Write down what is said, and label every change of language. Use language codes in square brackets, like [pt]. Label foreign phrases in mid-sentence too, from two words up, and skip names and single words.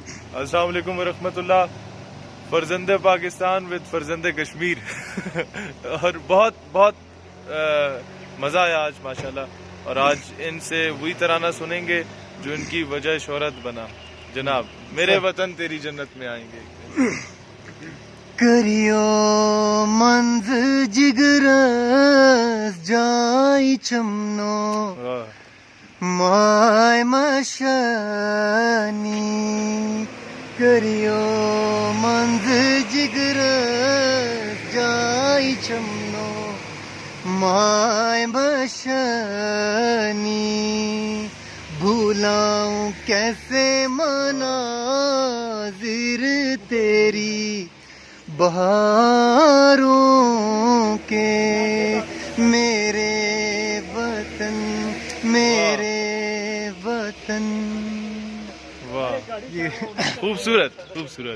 [ar] السلام علیکم ورحمۃ اللہ. [ur] فرزند پاکستان ود فرزند کشمیر. اور بہت بہت مزہ آیا آج ماشاءاللہ. اور آج ان سے وہی ترانہ سنیں گے جو ان کی وجہ شہرت بنا. جناب میرے وطن تیری جنت میں آئیں گے. [ks] کریو منز جگرس جائی چمنو مائے مشانی. کریو منز جگرس جائی چمنو مائے مشانی. [ur] بھولاؤں کیسے مناظر تیری بہاروں کے. میرے وطن میرے وطن. واہ خوبصورت خوبصورت.